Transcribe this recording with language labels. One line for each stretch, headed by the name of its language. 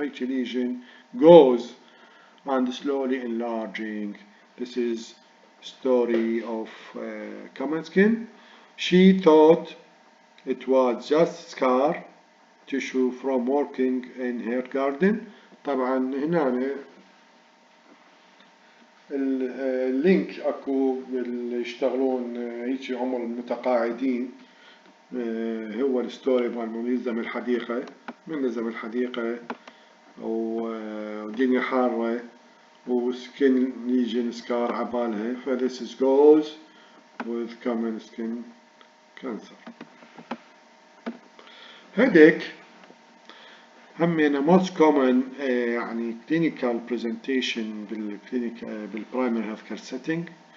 English: Each lesion goes and slowly enlarging. This is story of common skin. She thought it was just scar tissue from working in her garden.
Arabic: طبعا هنا اللينك اكو اللي يشتغلون هيك عمر المتقاعدين هو الستوري مال منظم الحديقة. منظم الحديقة ودنيا حارة وسكين ليجن سكار عبالها.
English: ف this is goes with common skin cancer. headache
Arabic: همينه
English: most common يعني clinical presentation بالprimary healthcare setting.